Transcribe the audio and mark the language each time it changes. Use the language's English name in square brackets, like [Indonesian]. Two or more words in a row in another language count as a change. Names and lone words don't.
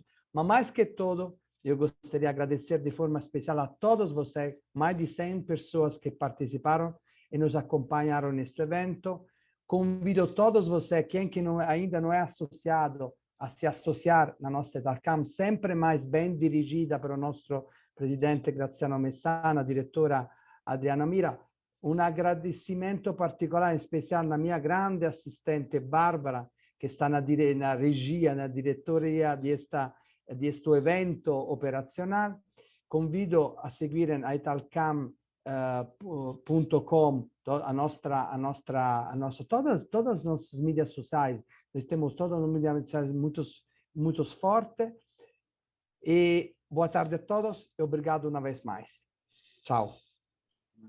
[Portuguese] Mas, mais que tudo, eu gostaria de agradecer de forma especial a todos vocês, mais de 100 pessoas que participaram e nos acompanharam neste evento. Convido todos vocês, quem que ainda não é associado, a se associar na nossa Etalcam, sempre mais bem dirigida pelo nosso presidente Graziano Messana, diretora Adriana Mira. Um agradecimento [Italian] particolare, in speciale, alla mia grande assistente Barbara, che sta na regia, na diretoria di questo evento operazionale. [Portuguese] Convido a seguire a italcam.com todos os nossos mídias sociais. Nós temos todos os mídias sociais muito fortes. E boa tarde a todos e obrigado uma vez mais.